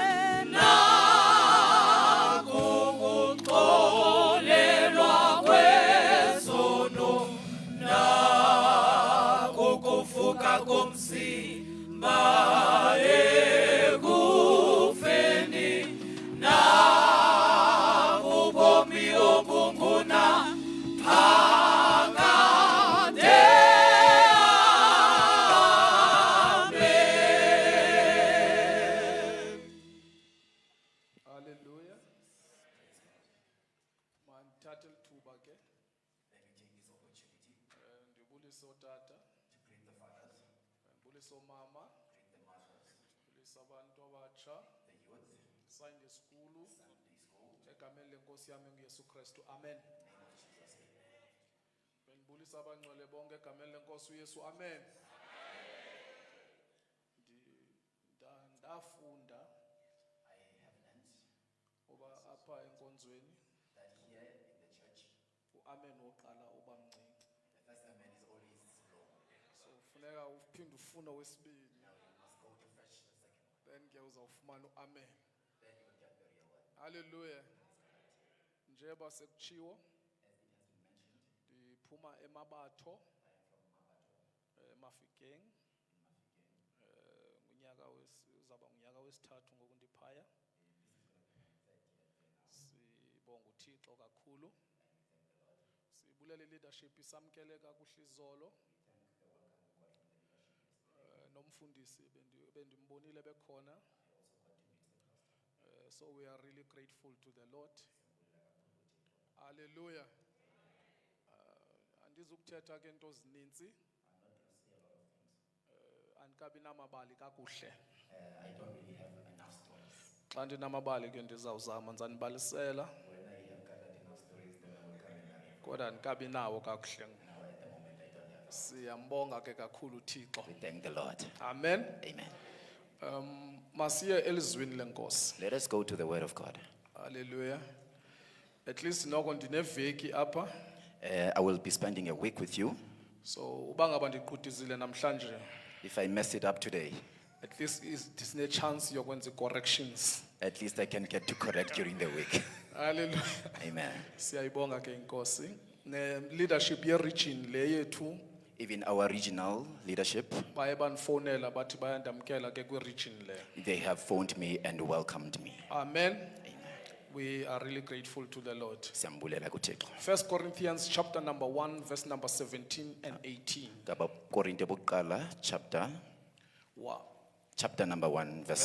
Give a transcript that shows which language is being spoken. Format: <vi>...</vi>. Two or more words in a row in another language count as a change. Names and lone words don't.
<xh>nakukuxolelwa kwezono nakukuvuka komzimba ekufeni nakubomi obunguna phakade. Amen. Hallelujah. Mandithathe lithuba ke</xh> <en>Let me take this opportunity</en> <xh>ndibulise otata,</xh> <en>to greet the fathers,</en> <xh>ndibulise omama,</xh> <en>greet the mothers,</en> <xh>ndibulise abantu abatsha</xh> <en>the youth, Sunday School Sunday school.</en> <xh>egameni lenkosi yami nguYesu Kristu. Amen.</xh> <en>Name of Jesus, amen.</en> <xh>Bendibulisa abangcwele bonke egameni lenkosi uYesu. Amen. Ndafunda</xh> <en>I have learned</en> <xh>uba apha enkonzweni</xh> <en>that here in the church,</en> <xh>uamen woqala uba mncinci,</xh> <en>the first amen is always low.</en> <xh>so funeka uphinde ufune owesibini,</xh> <en>Now you must go to fetch the second one.</en> <xh>then ke uzawufumana uamen.</xh> <en>Then you will get the real one.</en> <xh>Hallelujah. Njeba sekutshiwo</xh> <en>As it has been mentioned,</en> <xh>ndiphuma eMabatho</xh> <en>I am from Mabato Mafikeng. in Mafikeng.</en> <xh>Ngunyaka uzaba ngunyaka wesithathu ngoku ndiphaya. Sibonga uThixo kakhulu. Sibulela leadership isamkele kakuhle izolo. Nomfundisi bendimbonile bekhona.</xh> <en>So we are really grateful to the Lord. Hallelujah.</en> <xh>Andizukuthetha ke into ezininzi. Andikabi namabali kakuhle.</xh> <en>I don't really have enough stories.</en> <xh>Xa ndinamabali ke ndizawuzama ndzanibalisela</xh> <en>When I have gathered enough stories, then I will come and narrate.</en> <xh>kodwa andikabi nawo kakuhle.</xh> <en>Now at the moment I don't have.</en> <xh>Siyambonga ke kakhulu uThixo.</xh> <en>We thank the Lord. Amen. Amen.</en> <xh>Masiye elizwini lenkosi.</xh> <en>Let us go to the word of God.</en> <xh>Hallelujah.</xh> <en>At least</en> <xh>noko ndineveki apha.</xh> <en>I will be spending a week with you.</en> <xh>So uba ngaba ndiqhudizile namhlanje,</xh> <en>If I mess it up today, at least</en> <xh>disine chance yokwenza corrections.</xh> <en>at least I can get to correct during the week. Hallelujah. Amen.</en> <xh>Siyayibonga ke inkosi. Ne leadership ye region le yethu</xh> <en>Even our regional leadership,</en> <xh>baye bandifonela bathi bayandamkela ke kwi region le.</xh> <en>they have phoned me and welcomed me. Amen. Amen. We are really grateful to the Lord.</en> <xh>Siyambulela kuThixo.</xh> <en>1 Corinthians chapter number 1 verse number 17 and 18.</en> <xh>NgabaKorinte bokuqala</xh> <en>Wow. chapter number 1 verse</en>